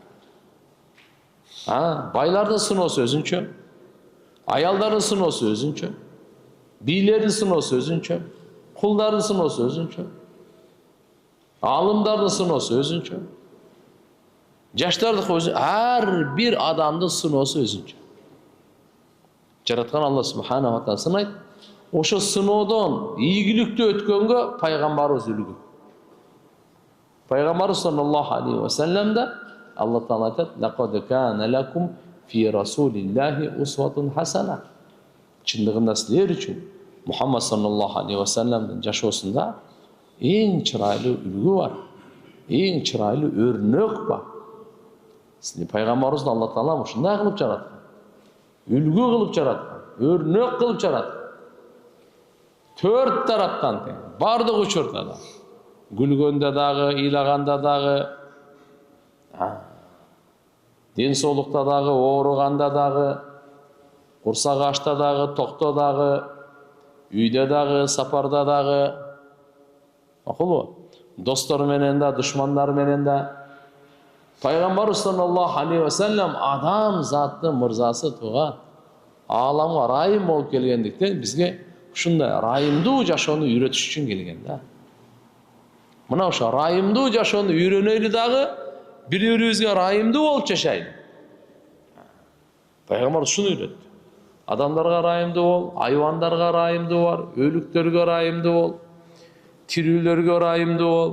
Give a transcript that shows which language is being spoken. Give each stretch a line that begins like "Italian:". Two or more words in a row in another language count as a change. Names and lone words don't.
Kyrgyz: Байлардын сыноосу өзүнчө, аялдардын сыноосу өзүнчө, бийлердин сыноосу өзүнчө, кулдардын сыноосу өзүнчө, алымдардын сыноосу өзүнчө, жаштардын өзүнчө, ар бир адамдын сыноосу өзүнчө. Жараткан Алла
Arabic: سبحانه وتعالى
Kyrgyz: сынайт. Ошо сыноодон ийгиликтүү өткөнгө пайгамбарыбыз үлгү. Пайгамбар
Arabic: صلى الله عليه وسلم
Kyrgyz: Алла Таала айтат:
Arabic: "لقد كان لكم في رسول الله أسوة حسنة."
Kyrgyz: Чындыгында силер үчүн Мухаммад
Arabic: صلى الله عليه وسلم
Kyrgyz: жашоосунда эң чырайлуу үлгү бар, эң чырайлуу өрнөк бар. Силер пайгамбарыбызды Алла Таала ушундай кылып жараткан. Үлгү кылып жараткан, өрнөк кылып жараткан. Төрт тараптан тең, бардык учурда да. Гүлгөндө дагы, ыйлаганда дагы, ден соолукта дагы, ооруганда дагы, курсак ачта дагы, токто дагы, үйдө дагы, сапарда дагы. Макулбу? Достор менен да, душмандар менен да. Пайгамбар
Arabic: صلى الله عليه وسلم
Kyrgyz: адам заттын мырзасы туган. Ааламга райым болуп келгендиктен бизге ушундай райымдуу жашоону үйрөтүш үчүн келген да. Мына ошо райымдуу жашоону үйрөнөйлү дагы, бири-бирибизге райымдуу болуп жашайлы. Пайгамбар ушуну үйрөттү. Адамдарга райымдуу бол, айвандарга райымдуу бар, өлүктөргө райымдуу бол, тирүүлөргө райымдуу бол.